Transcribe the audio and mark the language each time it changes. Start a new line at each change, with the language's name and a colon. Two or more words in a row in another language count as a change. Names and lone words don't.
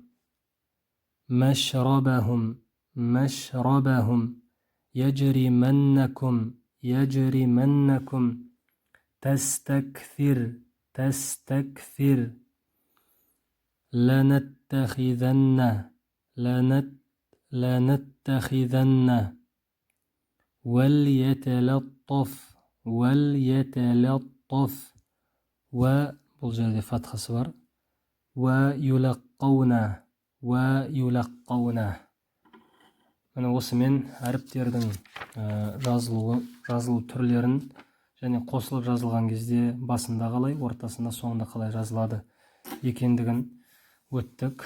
Arabic: مشربهم مشربهم يجرمنكم يجرمنكم تستكثر تستكثر لنتخذن لنتخذن وليتلطف وليتلطف
Kazakh: бұл жерде фатхасы бар.
Arabic: ويلقون ويلقون.
Kazakh: Міне осымен әріптердің жазылу түрлерін және қосылып жазылған кезде басында қалай, ортасында, соңында қалай жазылады екендігін өттік.